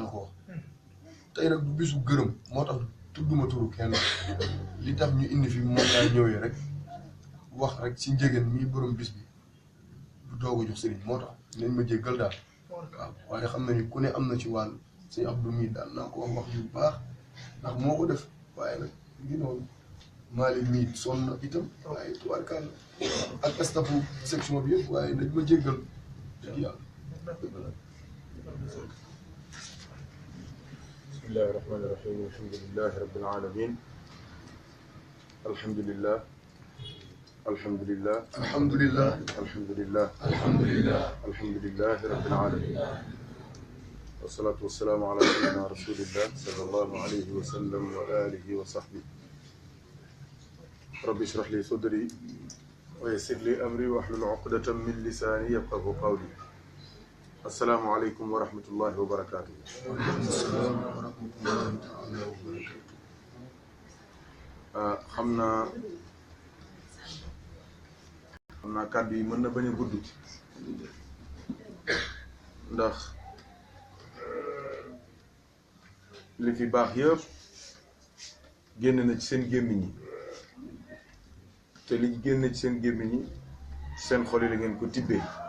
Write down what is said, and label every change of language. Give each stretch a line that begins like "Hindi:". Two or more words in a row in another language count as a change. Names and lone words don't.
Wolof: la ko wax tey nag du bisu gërëm moo tax tudduma turu kenn li tax ñu indi fi moom laa ñëwee rek wax rek ci njëgën mii borom bis bi du doog a jox sëriñ moo tax nañ ma jéggal daal waaw waaye xam nañu ku ne am na ci wàll sëñ Abdou mii daal naa ko wax yu baax ndax moo ko def waaye nag ngi noonu Malick mii sonn na itam waaye tubaarkàlla ak stafu section bi yëpp waaye nañ ma jéggal dëgg yàlla.
Arabic: بسم الله الرحمن الرحيم الحمد لله رب العالمين الحمد لله الحمد لله alhamdulillah alhamdulillah alhamdulillah الحمد لله رب العالمين والصلاة والسلام على سيدنا رسول الله صلى الله عليه وسلم وعلى آله وصحبه رب اشرح لي صدري ويسر لي أمري واحلل عقدة من لساني يفقهوا قولي السلام عليكم ورحمة الله وبركاته. وعليكم السلام ورحمة الله تعالى وبركاته.
Wolof: xam naa kàddu yi mën na bañ a gudd ndax li fi baax yëpp génn na ci seen gémmiñ yi te li génn ci seen gémmiñ yi seen xol yi la ngeen ko tibbee